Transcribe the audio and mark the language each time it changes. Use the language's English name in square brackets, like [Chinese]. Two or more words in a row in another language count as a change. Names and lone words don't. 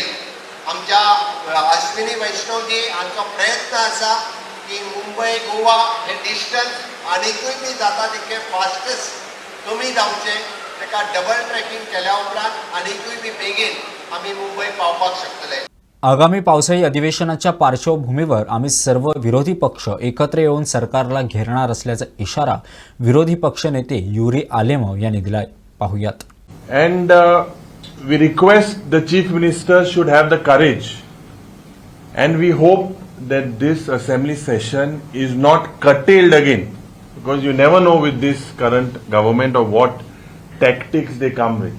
[Konkani] आमच्या अश्विनी वैष्णवजी हांचो प्रयत्न आसा की मुंबय गोवा हे डिस्टन्स आनीकूय बी जाता तितके फास्टस्ट कमी जावचे. ताका डबल ट्रॅकिंग केल्या उपरांत आनीकूय बी बेगीन आमी मुंबय पावपाक शकतले. [Marathi] आगामी पावसाळी अधिवेशनाच्या पार्श्वभूमीवर आम्ही सर्व विरोधी पक्ष एकत्र येऊन सरकारला घेरणार असल्याचा इशारा विरोधी पक्षनेते युरी आलेमव यांनी दिलाय. पाहुयात. [English] And we request the Chief Minister should have the courage, and we hope that this assembly session is not curtailed again, because you never know with this current government of what tactics they come with.